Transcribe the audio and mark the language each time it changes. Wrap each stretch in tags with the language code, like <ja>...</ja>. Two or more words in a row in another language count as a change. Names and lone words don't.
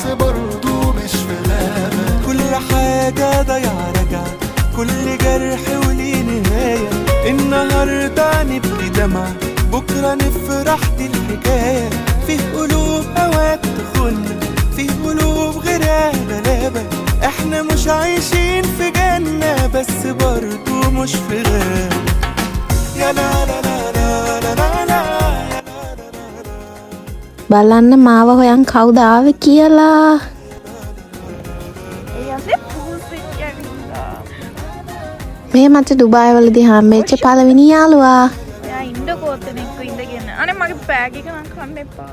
<ar>برضو مش في غابة كل حاجة ضايعة راجعة كل جرح وليه نهاية النهاردة نبكي دمعة بكرة نفرح دي الحكاية في قلوب أوقات تخن في قلوب غيرها غلابة احنا مش عايشين في جنة بس برضو مش في غابة يا لا لا لا لا لا لا لا</ar> <si>බලන්න මාව හොයන් කවුද ආවේ කියලා. මේ මට ඩුබායි වලදී හම්බෙච්ච පළවෙනි යාළුවා. එයා ඉන්නකෝ ඔතනෙක ඉඳගෙන. අනේ මගේ බෑග් එක නම් කන්න එපා.</si>